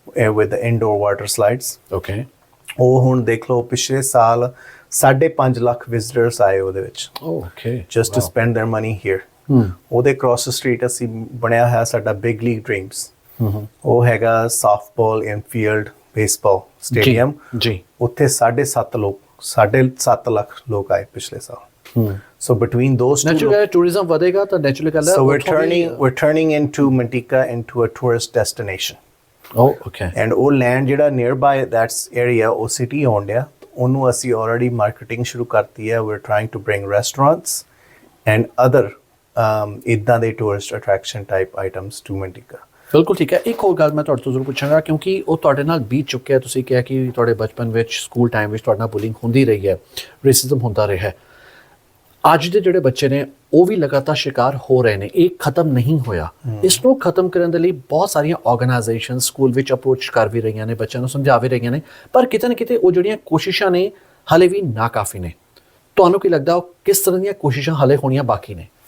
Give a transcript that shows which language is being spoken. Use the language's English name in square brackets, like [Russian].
[English] with indoor water slides okay [Punjabi] ਉਹ ਹੁਣ ਦੇਖ ਲਓ ਪਿਛਲੇ ਸਾਲ 5.5 ਲੱਖ ਵਿਜ਼ਿਟਰਸ ਆਏ ਉਹਦੇ ਵਿੱਚ [English] okay just to spend their money here [Punjabi] ਉਹਦੇ ਕ੍ਰਾਸ ਸਟਰੀਟ ਅਸੀਂ ਬਣਿਆ ਹੋਇਆ ਸਾਡਾ ਬਿਗ ਲੀਗ ਡ੍ਰੀਮਸ ਉਹ ਹੈਗਾ ਸਾਫਟਬਾਲ ਇਨਫੀਲਡ ਬੇਸਬਾਲ ਸਟੇਡੀਅਮ ਜੀ ਉੱਥੇ 7.5 ਲੱਖ ਲੋਕ ਆਏ ਪਿਛਲੇ ਸਾਲ [English] so between those two [Punjabi] naturally tourism ਵਧੇਗਾ ਤਾਂ naturally ਗੱਲ ਹੈ [English] so we're turning into Manteca into a tourist destination oh okay and ਉਹ land ਜਿਹੜਾ nearby that's area ਉਹ city owned ਆ [Punjabi] ਉਹਨੂੰ ਅਸੀਂ [English] already marketing [Punjabi] ਸ਼ੁਰੂ ਕਰਤੀ ਹੈ [English] we're trying to bring restaurants and other [Punjabi] ਇੱਦਾਂ ਦੇ [English] tourist attraction type items to Manteca [Punjabi] ਬਿਲਕੁਲ ਠੀਕ ਹੈ ਇੱਕ ਹੋਰ ਗੱਲ ਮੈਂ ਤੁਹਾਡੇ ਤੋਂ ਜ਼ਰੂਰ ਪੁੱਛਾਂਗਾ ਕਿਉਂਕਿ ਉਹ ਤੁਹਾਡੇ ਨਾਲ ਬੀਤ ਚੁੱਕਿਆ ਤੁਸੀਂ ਕਿਹਾ ਕਿ ਤੁਹਾਡੇ ਬਚਪਨ ਵਿੱਚ ਸਕੂਲ ਟਾਈਮ ਵਿੱਚ ਤੁਹਾਡੇ ਨਾਲ ਬੁਲਿੰਗ ਹੁੰਦੀ ਰਹੀ ਹੈ ਰੇਸਿਜ਼ਮ ਹੁੰਦਾ ਰਿਹਾ ਹੈ ਅੱਜ ਦੇ ਜਿਹੜੇ ਬੱਚੇ ਨੇ ਉਹ ਵੀ ਲਗਾਤਾਰ ਸ਼ਿਕਾਰ ਹੋ ਰਹੇ ਨੇ ਇਹ ਖਤਮ ਨਹੀਂ ਹੋਇਆ ਇਸ ਨੂੰ ਖਤਮ ਕਰਨ ਦੇ ਲਈ ਬਹੁਤ ਸਾਰੀਆਂ ਆਰਗੇਨਾਈਜੇਸ਼ਨ ਸਕੂਲ ਵਿੱਚ ਅਪਰੋਚ ਕਰ ਵੀ ਰਹੀਆਂ ਨੇ ਬੱਚਿਆਂ ਨੂੰ ਸਮਝਾ ਵੀ ਰਹੀਆਂ ਨੇ ਪਰ ਕਿਤੇ ਨਾ ਕਿਤੇ ਉਹ ਜਿਹੜੀਆਂ ਕੋਸ਼ਿਸ਼ਾਂ ਨੇ ਹਾਲੇ ਵੀ ਨਾਕਾਫੀ ਨੇ ਤੁਹਾਨੂੰ ਕੀ ਲੱਗਦਾ ਉਹ ਕਿਸ ਤਰ੍ਹਾਂ ਦੀਆਂ ਕੋਸ਼ਿਸ਼ਾਂ ਹਾਲੇ ਹੋਣੀਆਂ ਬਾਕੀ ਨੇ